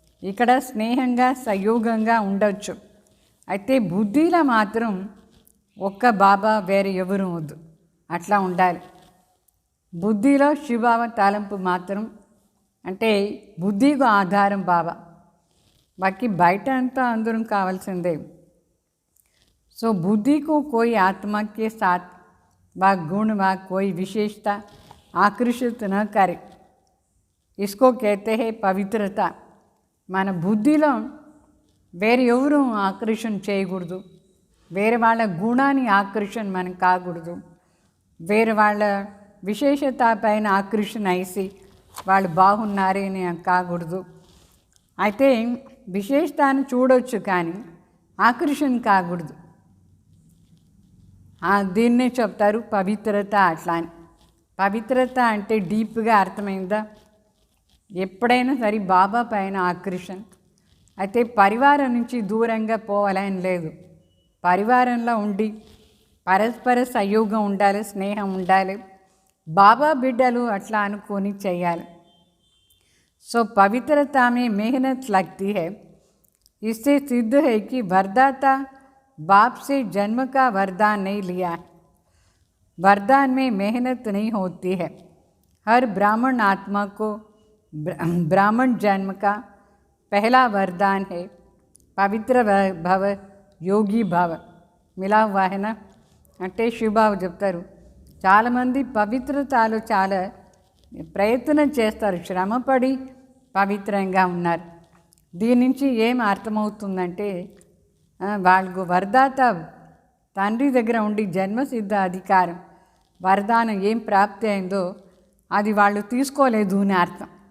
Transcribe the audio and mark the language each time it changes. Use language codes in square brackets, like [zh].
[te] ఇక్కడ స్నేహంగా సహయోగంగా ఉండొచ్చు. అయితే బుద్ధిలో మాత్రం ఒక్క బాబా, వేరే ఎవరు వద్దు, అట్లా ఉండాలి. బుద్ధిలో శివబాబా తలంపు మాత్రం అంటే బుద్ధికి ఆధారం బాబా, బాకి బయట అంతా అందరం కావాల్సిందే. [hi] सो बुद्धि को कोई आत्मा के साथ व गुण व कोई विशेषता आकर्षित न करे, इसको कहते हैं पवित्रता. [te] మన బుద్ధిలో వేరే ఎవరు ఆకర్షణ చేయకూడదు, వేరే వాళ్ళ గుణాన్ని ఆకర్షణ మనం కాకూడదు, వేరే వాళ్ళ విశేషత పైన ఆకర్షణ అయ్యి వాళ్ళు బాగున్నారే అని కాకూడదు. అయితే విశేషతాన్ని చూడవచ్చు కానీ ఆకర్షణ కాకూడదు. దీన్నే చెప్తారు పవిత్రత. అట్లా అని పవిత్రత అంటే డీప్గా అర్థమైందా? ఎప్పుడైనా సరే బాబా పైన ఆకర్షణ. అయితే పరివారం నుంచి దూరంగా పోవాలని లేదు, పరివారంలో ఉండి పరస్పర సహయోగం ఉండాలి, స్నేహం ఉండాలి, బాబా బిడ్డలు అట్లా అనుకొని చేయాలి. [hi] సో पवित्रता में मेहनत लगती है, इससे सिद्ध है कि वरदाता बाप से जन्म का वरदान नहीं लिया, वरदान में मेहनत नहीं होती है. हर ब्राह्मण आत्मा को ब्राह्मण जन्म का पहला वरदान है पवित्र भव योगी भव. मिला हुआ है ना. [te] అంటే శివబాబు చెప్తారు, చాలామంది పవిత్రతలో చాలా ప్రయత్నం చేస్తారు, శ్రమపడి పవిత్రంగా ఉన్నారు. దీని నుంచి ఏం అర్థమవుతుందంటే వాళ్ళకు వరదాత తండ్రి దగ్గర ఉండి జన్మసిద్ధ అధికారం వరదానం ఏం ప్రాప్తి అయిందో అది వాళ్ళు తీసుకోలేదు అని అర్థం.